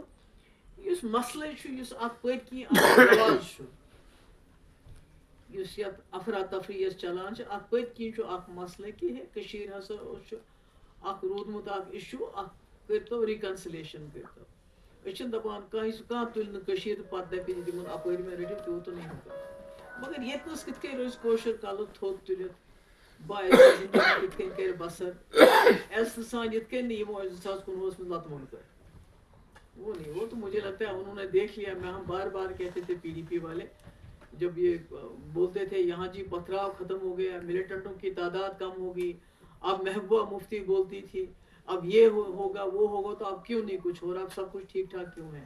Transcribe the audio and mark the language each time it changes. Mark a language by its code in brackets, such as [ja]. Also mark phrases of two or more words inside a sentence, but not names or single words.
[ks] یُس مسلہٕ چھُ، یُس اتھ پٔتۍ کِنۍ اکھ رواج چھُ، یُس یتھ افراتفری یۄس چلان چھِ، اتھ پٔتۍ کِنۍ چھُ اکھ مسلہٕ کہ کٔشیٖر ہسا چھُ اکھ روٗدمُت اکھ اِشوٗ، اکھ کٔرتو رِکنسلیشن کٔرتو. أسۍ چھِنہٕ دپان کانٛہہ تُلہِ نہٕ کٔشیٖر تہٕ پتہٕ دپہِ تِمن اپٲرۍ مےٚ رٔٹِو، تیوٗت نہٕ ہٮ۪کو. مگر ییٚتنس کِتھ کٔنۍ روزِ کٲشُر کلہٕ تھوٚد تُلِتھ، باعزت زندگی کِتھ کٔنۍ کرِ بسر عزتہٕ سان، یِتھ کٔنۍ نہٕ یِمو 2019 منٛز لتہٕ موٚنڈ کٔر. [ur] وہ نہیں، وہ تو مجھے لگتا ہے انہوں نے دیکھ لیا. میں ہم بار بار کہتے تھے پی ڈی پی والے، جب یہ بولتے تھے یہاں جی پتھراؤ ختم ہو گیا، ملیٹنٹوں کی تعداد کم ہوگی، اب محبوبہ مفتی بولتی تھی اب یہ ہوگا وہ ہوگا، تو اب کیوں نہیں کچھ ہو رہا، اب سب کچھ ٹھیک ٹھاک کیوں ہے.